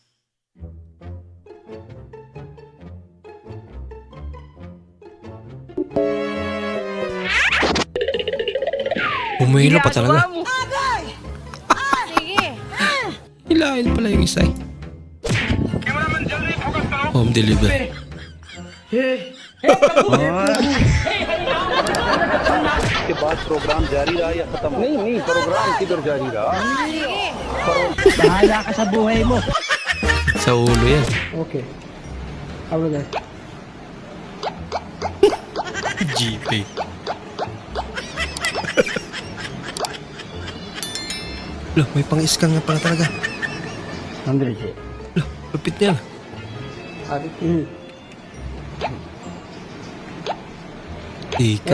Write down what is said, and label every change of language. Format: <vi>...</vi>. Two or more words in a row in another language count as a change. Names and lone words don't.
<tl>Humihilo pa talaga. Hilahin pala yung isa eh.</tl> <en>Home delivery.</en> <hi>के बाद प्रोग्राम जारी रहा या खत्म? नहीं प्रोग्राम किधर जारी रहा?</hi> <tl>Bahala ka sa buhay mo. Sa ulo yan.</tl> <en>Okay. How will I? GP.</en> <tl>Loh, may pang-scan nga pala talaga. André G. Loh, lupit niya. Ika.</tl>